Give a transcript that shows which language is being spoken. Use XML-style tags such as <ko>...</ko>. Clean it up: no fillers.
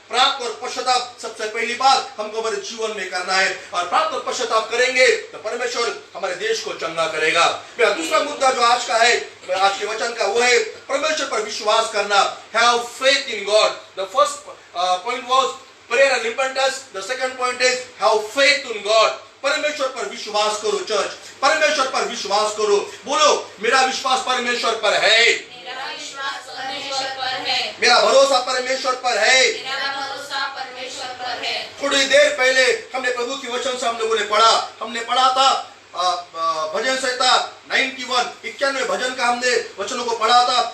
<hi>प्रार्थना और पश्चाताप सबसे पहली बात हमको हमारे जीवन में करना है और प्रार्थना और पश्चाताप करेंगे तो परमेश्वर हमारे देश को चंगा करेगा। मेरा दूसरा मुद्दा जो आज का है, आज के वचन का, वो है परमेश्वर पर विश्वास करना।</hi> <en>Have faith in God. The first point was prayer and repentance. The second point is have faith in God.</en> <hi>परमेश्वर पर विश्वास करो चर्च, परमेश्वर पर विश्वास करो। बोलो मेरा विश्वास परमेश्वर पर है, मेरा विश्वास परमेश्वर पर है, मेरा भरोसा परमेश्वर पर है, मेरा भरोसा परमेश्वर पर है। थोड़ी देर पहले हमने प्रभु की वचन से हम लोगों ने पढ़ा था भजन संहिता 91 भजन का हमने वचनों को पढ़ा था।</hi>